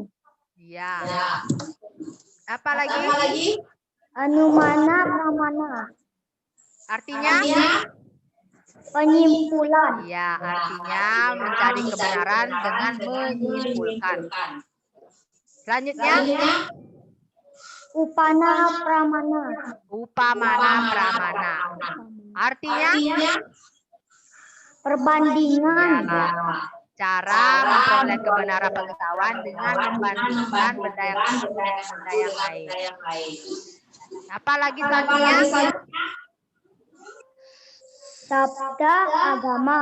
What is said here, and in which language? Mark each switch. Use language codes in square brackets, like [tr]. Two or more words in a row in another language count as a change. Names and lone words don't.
[id] ya. Apa lagi? [sa] Anumana pramana. [id] Artinya? Penyimpulan. Ya, artinya mencari kebenaran dengan menyimpulkan. Selanjutnya, [sa] Upana pramana. upamana pramana. [id] Artinya? Perbandingan. Ya, cara memperoleh kebenaran pengetahuan dengan membandingkan benda yang satu dengan benda yang lain. Apalagi selanjutnya? [sa] Sabda agama.